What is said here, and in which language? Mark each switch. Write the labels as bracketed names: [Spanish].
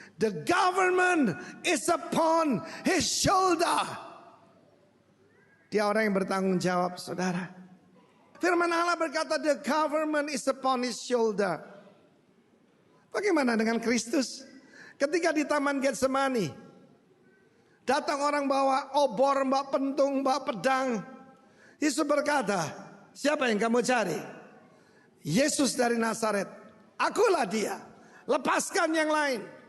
[English] The government is upon his shoulder. [Indonesian] Dia orang yang bertanggung jawab, saudara. Firman Allah berkata [English] the government is upon his shoulder. [Indonesian] Bagaimana dengan Kristus? Ketika di Taman Getsemani, datang orang bawa obor, bawa pentung, bawa pedang. Yesus berkata, siapa yang kamu cari? Yesus dari Nazaret. Akulah dia. Lepaskan yang lain.